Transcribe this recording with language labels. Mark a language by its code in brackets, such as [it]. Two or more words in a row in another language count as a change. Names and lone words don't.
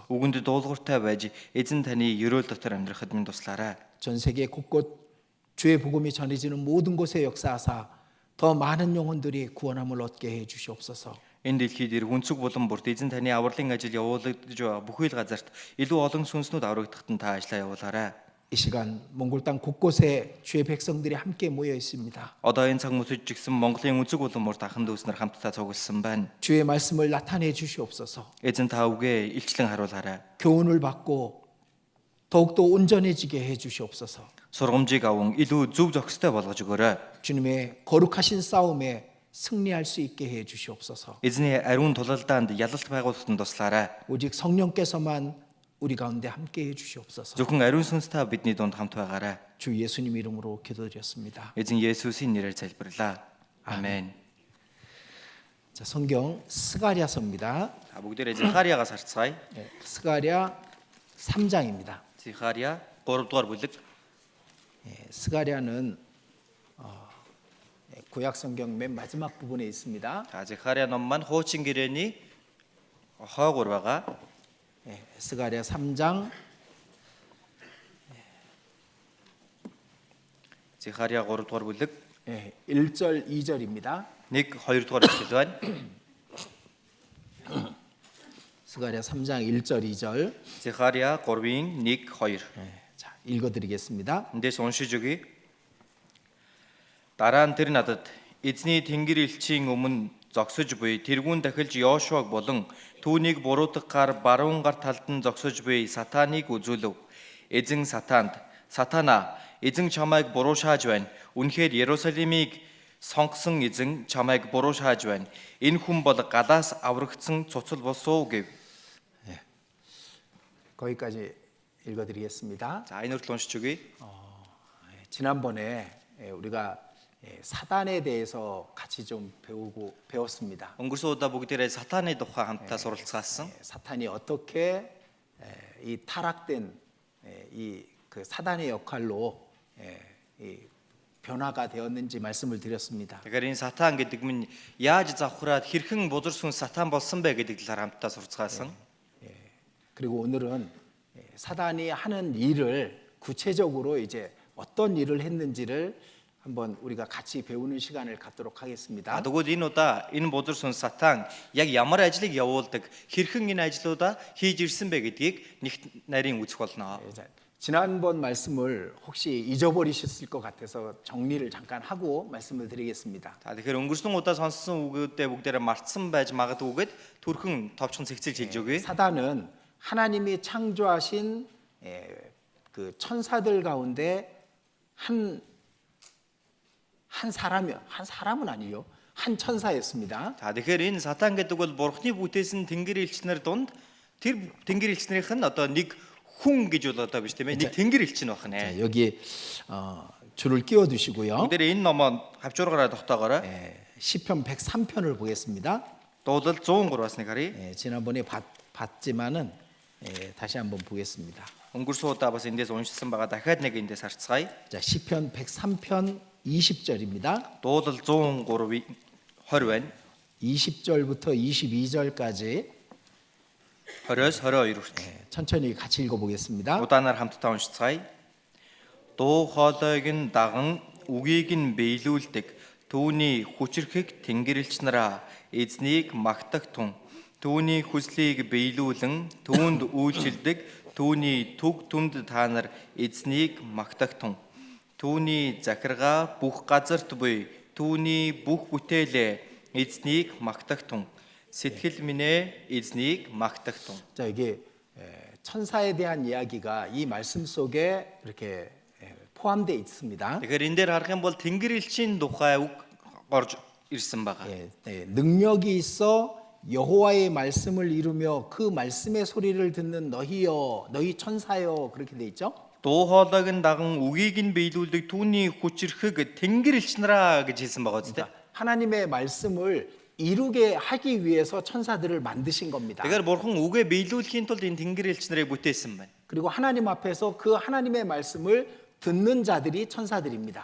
[mn] Үгэнд дуулууртай байж эзэн таны ерөөл дотор амьдрахад минь туслаарай. [ko] 전 세계 곳곳 주의 복음이 전해지는 모든 곳에 역사하사 더 많은 영혼들이 구원함을 얻게 해 주시옵소서. [mn] Энэ дэлхийд ирэх өнцөг булан бүрт эзэн таны авралын ажил явуулагдж байгаа бүхий л газарт илүү олон сүнснүүд аврагдахад нь та ажиллаа явуулаарай. [ko] 이 시간 몽골 땅 곳곳에 주의 백성들이 함께 모여 있습니다. [mn] Одоо энэ цаг мөчид ч гэсэн Монголын өнцөг булан бүрт ахын дүүснэр хамтдаа цугласан байна. [ko] 주의 말씀을 나타내 주시옵소서. [mn] Эзэн та үгээ илчлэн харуулаарай. [ko] 교훈을 받고 더욱더 온전해지게 해 주시옵소서. [mn] Сургамжийг аван илүү зөв зохистой болгож өгөөрэй. [ko] 주님의 거룩하신 싸움에 승리할 수 있게 해 주시옵소서. [mn] Эзний ариун тулалдаанд ялалт байгуулахад нь туслаарай. [ko] 오직 성령께서만 우리 가운데 함께 해 주시옵소서. [mn] Зөвхөн ариун сүнстэй бидний дунд хамт байгаарай. [ko] 주 예수님 이름으로 기도드렸습니다. [mn] Эзэн Есүсийн нэрээр залбирлаа. Амен. [ko] 자, 성경 스가랴서입니다. [mn] Та бүгдээрээ Захариягаас харцгаая. [ko] 스가랴 3장입니다. [mn] Захария 3 дугаар бүлэг. [ko] 스가랴는 구약 성경 맨 마지막 부분에 있습니다. [mn] За Захария ном маань хуучин гэрээний хойгуур байгаа. [ko] 스가랴 3장 [mn] Захария 3 дугаар бүлэг [ko] 1절 2절입니다. [mn] 1 2 дугаар ишлэл байна. [ko] 스가랴 3장 1절 2절. [mn] Захария 3-ын 1 2. [ko] 자, 읽어드리겠습니다. [mn] Эндээс уншиж өгье. Дараа нь тэр надад эзний тэнгэр элчийн өмнө зогсож буй тэргүүн дахилж Йошуаг болон түүнийг буруутгах гар баруун гар талд нь зогсож буй сатаныг үзүүлв. Эзэн сатаанд "Сатана, эзэн чамайг буруу шааж байна. Үнэхээр Иерусалимыг сонгосон эзэн чамайг буруу шааж байна. Энэ хүн бол галаас аврагдсан цуцал босуу гэв. [ko] 거기까지 읽어드리겠습니다. [mn] За энэ хүртэл уншиж өгье. [ko] 지난번에 우리가 사단에 대해서 같이 좀 배웠습니다. [mn] Өнгөрсөн удаа бүгдээрээ сатааны тухай хамтдаа суралцгаасан. [ko] 사탄이 어떻게 이 타락된 이 그 사단의 역할로 이 변화가 되었는지 말씀을 드렸습니다. [mn] Тэгэхээр энэ сатан гэдэг нь яаж завхраад хэрхэн бузарсан сатан болсон бэ гэдэг талаар хамтдаа суралцгаасан. [ko] 그리고 오늘은 사단이 하는 일을 구체적으로 이제 어떤 일을 했는지를 한번 우리가 같이 배우는 시간을 갖도록 하겠습니다. [mn] Тэгвэл энэ удаа энэ бузарсан сатан яг ямар ажлыг явуулдаг, хэрхэн энэ ажлуудаа хийж ирсэн бэ гэдгийг нэг нарийн үзэх болно. [ko] 자, 지난번 말씀을 혹시 잊어버리셨을 것 같아서 정리를 잠깐 하고 말씀을 드리겠습니다. [mn] За тэгэхээр өнгөрсөн удаа сонссон үгүүдээ бүгдээрээ мартсан байж магадгүйгээд түрхэн товчхон цэгцэлж хэлж өгье. [ko] 사단은 하나님이 창조하신 그 천사들 가운데 한 사람은 아니요. 한 천사였습니다. [mn] За тэгэхээр энэ сатан гэдэг бол бурхны бүтээсэн тэнгэр элчнэр дунд тэр тэнгэр элчнэрийнх нь одоо нэг хүн гэж бол одоо биш тийм ээ. Нэг тэнгэр элчин байх нэ. [ko] 자, 여기 줄을 끼워 두시고요. [mn] Бүгдээрээ энэ номоо хавчуураараа тогтоогоорой. [ko] 시편 103편을 보겠습니다. [mn] Дуулал 103-аас нэг харъя. [ko] 지난번에 봤지만은 다시 한번 보겠습니다. [mn] Өнгөрсөн удаа бас эндээс уншсан байгаа. Дахиад нэг эндээс харцгаая. [ko] 자, 시편 103편 20절입니다. [mn] Дуулал 103 20 байна. [ko] 20절부터 22절까지 [mn] 20-с 22 хүртэл. [ko] 천천히 같이 읽어보겠습니다. [mn] Удаанаар хамтдаа уншицгаая. Дуу хоолойг нь даган үгийг нь биелүүлдэг. Түүний хүчрхэг тэнгэрлэгч нараа эзнийг магтах тун. Түүний хүслийг биелүүлэн түүнд үйлчилдэг. Түүний түг түмд та нар эзнийг магтах тун. Түүний захиргаа бүх газарт буй. Түүний бүх бүтээлээ эзнийг магтах тун. сэтгэл минь эзнийг магтах тун. [ko] 자, 이게 천사에 대한 이야기가 이 말씀 속에 이렇게 포함되어 있습니다. [mn] Тэгэхээр энэ дээр харах юм бол тэнгэр элчийн тухай үг орж ирсэн байгаа. [ko] 능력이 있어 여호와의 말씀을 이루며 그 말씀의 소리를 듣는 너희여, 너희 천사여, 그렇게 돼 있죠? [mn] Дуу хоолойг нь даган үгийг нь биелүүлдэг түүний хүчрхэг тэнгэр элч нараа гэж хэлсэн байгаа үстэй. [ko] 하나님의 말씀을 이루게 하기 위해서 천사들을 만드신 겁니다. [mn] Тэгэхээр бурхан үгээ биелүүлэхийн тулд энэ тэнгэр элч нарыг бүтээсэн байна. [ko] 그리고 하나님 앞에서 그 하나님의 말씀을 듣는 자들이 천사들입니다.